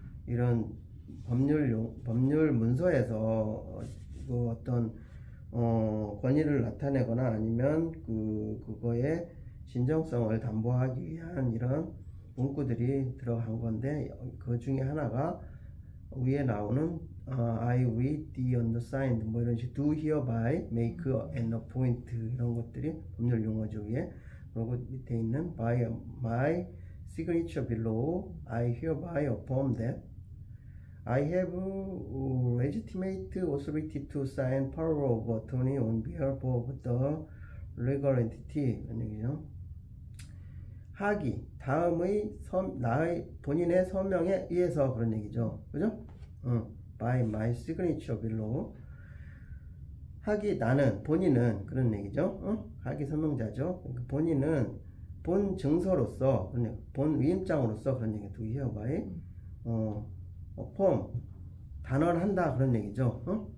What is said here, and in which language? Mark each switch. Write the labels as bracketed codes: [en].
[ko] 이런 법률 문서에서 그 어떤 권위를 나타내거나 아니면 그거의 진정성을 담보하기 위한 이런 문구들이 들어간 건데 그 중에 하나가 위에 나오는 [en] I, we, the, undersigned [ko] 뭐 이런 식 [en] do hereby make an appoint [ko] 이런 것들이 법률 용어죠 위에. 그리고 밑에 있는 [en] by my signature below I hereby affirm that I have legitimate authority to sign power of attorney on behalf of the legal entity. [ko] 하기 다음의 나의 본인의 서명에 의해서 그런 얘기죠. 그죠? [en] by my signature below [ko] 하기 나는 본인은 그런 얘기죠. 하기 서명자죠. 그러니까 본인은 본 증서로서 본 위임장으로서 그런 얘기 [en] do hereby affirm [ko] 단언한다 그런 얘기죠.